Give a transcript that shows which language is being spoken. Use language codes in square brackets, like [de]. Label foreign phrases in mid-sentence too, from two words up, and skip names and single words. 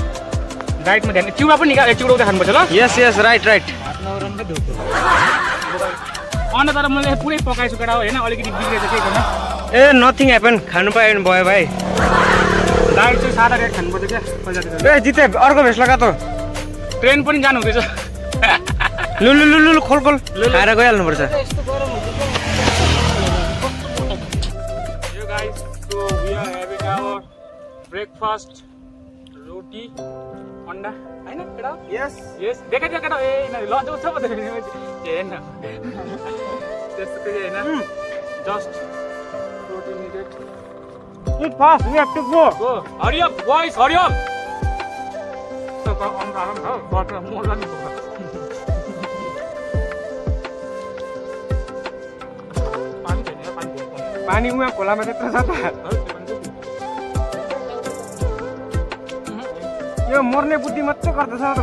[ne] डाइटमा ध्यान। चिउरा पनि चिउरा खानुपर्छ ल। [en] yes yes right right. [ne] अन्डा तर मैले पुरै पकाएछु केटा हो होइन, अलिकति बिग्रेछ केही छैन। ए [en] nothing happen, [ne] खानु पायो भने भयो भाइ। डाइट चाहिँ सादा रेट खानुपर्छ क्या। ए जिते अर्को भेस लगा त। ट्रेन पनि जानु हुँदैछ। लु लु लु लु खोल खोल खाएर गइहाल्नुपर्छ। [en] yo guys, so we are having our breakfast, [ne] रोटी अन्डा हैन केटा। [en] यस [ne] यस देखाइदियो केटा। ए लन्च छ भन्दै हैन त्यस्तो केही हैन, [en] just protein needed. eat fast, we have to go. go hurry up boys, hurry up. [ne] तो अन्डा आराम खाऊ, [en] butter more [ne] लाने को। पानी उहाँ खोलामा त्यत्रो छ त। यो मर्ने बुद्धि मात्रै गर्दैछ त।